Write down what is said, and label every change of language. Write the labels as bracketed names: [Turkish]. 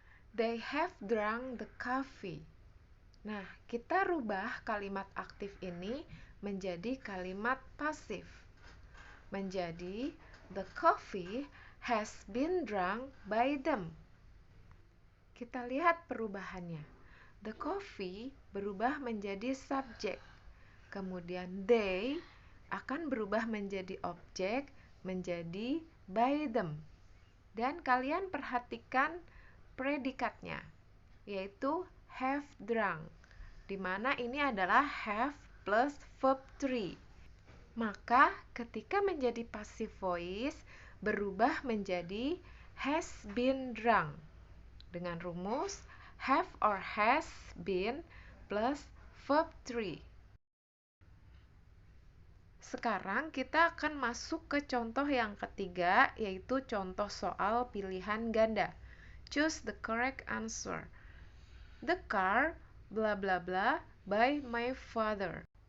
[English] They have drunk the coffee. [Indonesian] Nah, kita rubah kalimat aktif ini menjadi kalimat pasif. [English] Menjadi the coffee has been drunk by them. [Indonesian] Kita lihat perubahannya. The coffee berubah menjadi subjek. Kemudian they akan berubah menjadi objek, menjadi by them. Dan kalian perhatikan predikatnya, yaitu have drunk, di mana ini adalah have plus verb 3. Maka ketika menjadi passive voice berubah menjadi has been drunk dengan rumus have or has been plus verb 3. Sekarang kita akan masuk ke contoh yang ketiga, yaitu contoh soal pilihan ganda. [English] Choose the correct answer. The car bla bla bla by my father.